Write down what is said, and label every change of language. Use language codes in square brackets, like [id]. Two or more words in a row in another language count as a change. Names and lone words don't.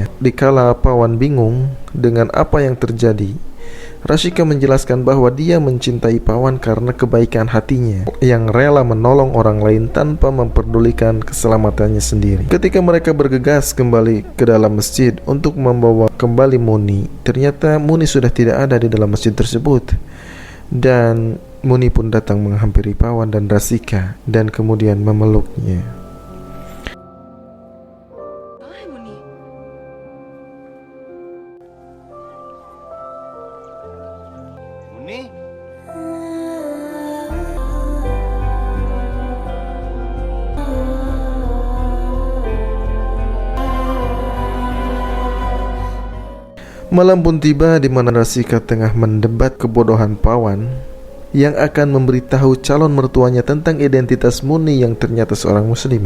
[id] Dikala Pawan bingung dengan apa yang terjadi, Rashika menjelaskan bahwa dia mencintai Pawan karena kebaikan hatinya yang rela menolong orang lain tanpa memperdulikan keselamatannya sendiri. Ketika mereka bergegas kembali ke dalam masjid untuk membawa kembali Muni, ternyata Muni sudah tidak ada di dalam masjid tersebut. Dan Muni pun datang menghampiri Pawan dan Rashika dan kemudian memeluknya. [hi] कहाँ है मुन्नी? मुन्नी, [id] Malam pun tiba di mana Rashika tengah mendebat kebodohan Pawan yang akan memberitahu calon mertuanya tentang identitas Muni yang ternyata seorang muslimah.